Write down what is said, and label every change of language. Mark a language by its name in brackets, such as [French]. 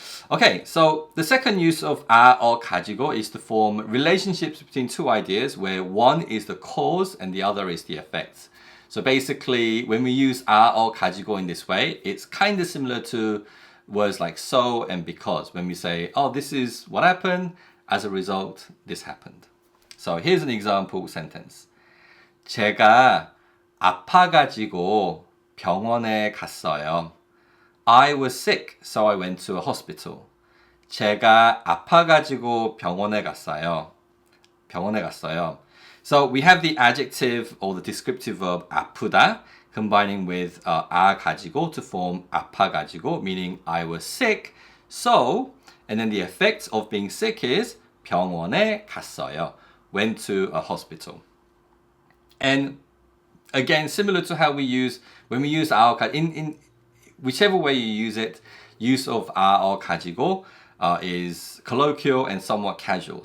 [English] Okay, so the second use of or 가지고 is to form relationships between two ideas where one is the cause and the other is the effect. So basically, when we use or 가지고 in this way, it's kind of similar to words like so and because. When we say, oh, this is what happened, as a result, this happened. So here's an example sentence. [Korean] 제가 아파가지고 병원에 갔어요. [English] I was sick, so I went to a hospital. [Korean] 제가 아파가지고 병원에 갔어요. 병원에 갔어요. [English] So we have the adjective or the descriptive verb 아프다 combining with 가지고 to form 아파가지고, meaning I was sick. So, and then the effect of being sick is [Korean] 병원에 갔어요. [English] Went to a hospital. And again, similar to how we use when we use in whichever way you use it, use of or 가지고 is colloquial and somewhat casual.